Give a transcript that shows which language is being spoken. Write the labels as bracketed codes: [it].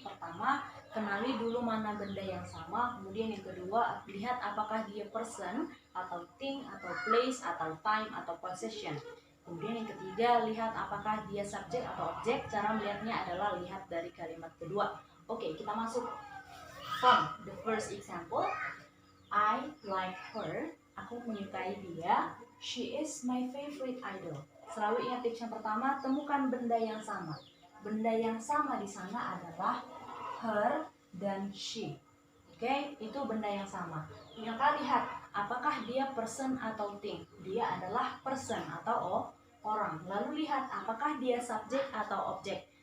[id] Pertama, kenali dulu mana benda yang sama. Kemudian yang kedua, lihat apakah dia person atau thing atau place atau time atau possession. Kemudian yang ketiga, lihat apakah dia subjek atau objek. Cara melihatnya adalah lihat dari kalimat kedua. Oke, kita masuk. [en] From the first example, I like her. [id] Aku menyukai dia. [en] She is my favorite idol. [id] Selalu ingat tips yang pertama, temukan benda yang sama. Benda yang sama di sana adalah her dan she. Oke, itu benda yang sama. Maka lihat apakah dia person atau thing. Dia adalah person atau orang. Lalu lihat apakah dia subjek atau objek.